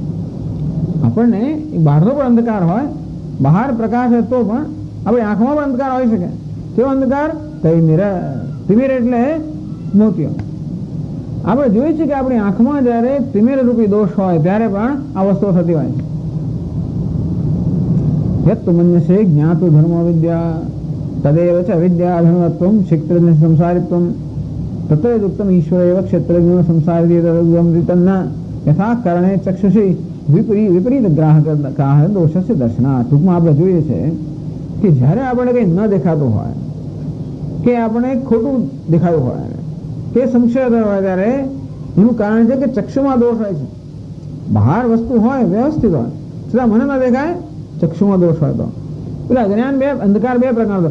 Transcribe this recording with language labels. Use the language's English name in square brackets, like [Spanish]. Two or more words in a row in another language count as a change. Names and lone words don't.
[Gujarati] આપણને બહારનો પણ અંધકાર હોય, બહાર પ્રકાશ હોય તો પણ આપણી આંખમાં પણ અંધકાર હોઈ શકે. કેવો અંધકાર? તિમિર એટલે મોતિયો. આપણે જોઈએ છીએ કે આપણી આંખમાં જયારે તિમિર રૂપી દોષ હોય ત્યારે પણ આ વસ્તુઓ થતી હોય છે. [Sanskrit] यत्तु मन्यसे ज्ञातु धर्मो विद्या तदेव च अविद्या धर्मत्वं क्षित्रज्ञ संसारित्वं तत्र युक्तम ईश्वर एव क्षेत्रज्ञ संसारित तन्न यथा करणे चक्षुषी विपरीत ग्राह दोषस्य दर्शनार्थ। [Gujarati] ટૂંકમાં આપણે જોઈએ છે કે જ્યારે આપણે કંઈ ન દેખાતું હોય કે આપણે ખોટું દેખાયું હોય કે સંશય હોય ત્યારે એનું કારણ છે કે ચક્ષુમાં દોષ હોય છે. બહાર વસ્તુ હોય વ્યવસ્થિત હોય છતાં મને ન દેખાય, ચક્ષુમાં દોષ હોય તો પેલા અજ્ઞાન અંધકાર બે પ્રકારનો.